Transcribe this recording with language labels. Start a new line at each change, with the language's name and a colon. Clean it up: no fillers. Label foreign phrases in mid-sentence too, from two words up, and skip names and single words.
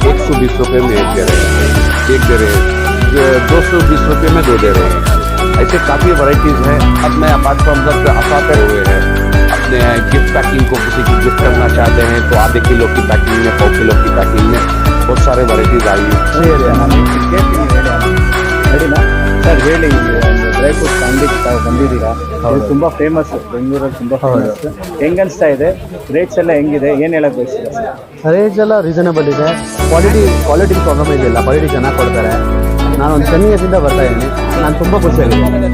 Hindi: 120 रुपये में एक दे रहे हैं, 220 रुपये में दो दे रहे हैं। ऐसे काफ़ी वैराइटीज़ हैं। अब मैं
English: apart from that
Hindi: अफाते हुए हैं अपने
English: gift packing
Hindi: को, किसी की गिफ्ट करना चाहते हैं तो आधे किलो की पैकिंग में, 100 किलो की पैकिंग में बहुत सारे वैराइटीज़ आई हैं।
Kannada: ಸರ್ ಹೇಳಿ,
English: dry fruits
Kannada: ಅಂಗಡಿಗೆ ತಾವು ಬಂದಿದ್ದೀರಾ, ಇದು ತುಂಬ ಫೇಮಸ್, ಬೆಂಗಳೂರಲ್ಲಿ ತುಂಬ ಫೇಮಸ್. ಹೆಂಗನ್ಸ್ತಾ ಇದೆ? ರೇಟ್ಸ್ ಎಲ್ಲ ಹೆಂಗಿದೆ, ಏನು ಹೇಳಕ್ಕೆ ಬಯಸ್ತೀರಾ ಸರ್? ರೇಟ್ಸ್ ಎಲ್ಲ ರೀಸನಬಲ್ ಇದೆ.
English: quality problem
Kannada: ಇದಿಲ್ಲ, ಕ್ವಾಲಿಟಿ ಚೆನ್ನಾಗಿ ಕೊಡ್ತಾರೆ. ನಾನು ಒಂದು 10 ಇಯರ್ಸಿಂದ ಬರ್ತಾ ಇದ್ದೀನಿ, ನಾನು ತುಂಬ ಖುಷಿಯಾಗಿದ್ದೀನಿ.